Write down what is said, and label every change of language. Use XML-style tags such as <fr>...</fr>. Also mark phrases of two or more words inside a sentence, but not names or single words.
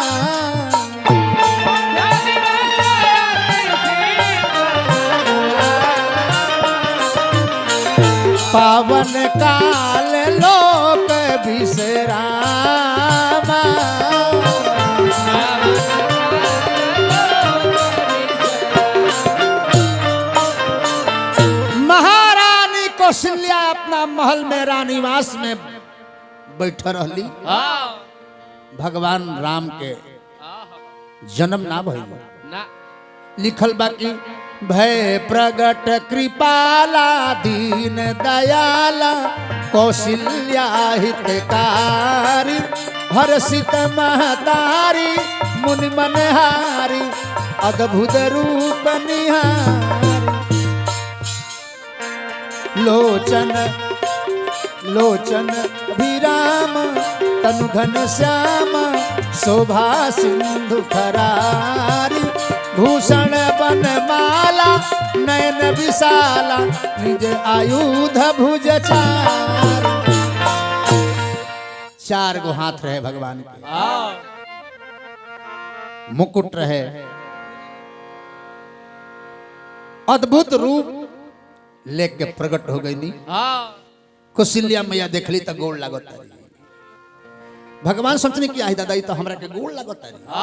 <awa>पावन काल लोक विश्रामा</awa> <bho>महारानी कौशल्या अपना महल में रानीवास में बैठ रही हाँ भगवान राम के जन्म ना भइल ना लिखल बाकी</bho> <awa>भय प्रगट कृपाला दीन दयाला कौशल्या हितकारी हर्षित महतारी मुनि मनहारी अद्भुत रूप निहारी लोचन लोचन अभिराम तनु घन श्याम शोभा सिंधु खरारी भूषण बनमाला नयन विशाला निज आयुध भुज</awa> <bho>चार गो हाथ रहे भगवान के हाँ मुकुट रहे, अद्भुत रूप लेके प्रकट हो गई। कौशल्या मैया देखली तो गोड़ लागत तारी। भगवान सोचने की आई दादा तो हमरा के गोड़ लागत तारी।</bho>